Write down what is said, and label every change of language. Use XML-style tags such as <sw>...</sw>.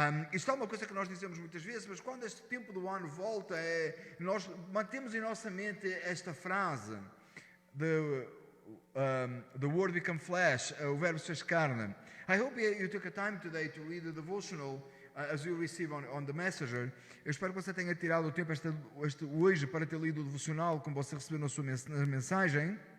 <pt>Isto é uma coisa que nós dizemos muitas vezes, mas quando este tempo do ano volta, nós mantemos em nossa mente esta frase:</pt> <en>the word become flesh,</en> <pt>o verbo se fez carne.</pt> <en>I hope you took a time today to read the devotional as you receive on the Messenger.</en> <pt>Eu espero que você tenha tirado o tempo hoje para ter lido o devocional como você recebeu na sua mensagem.</pt>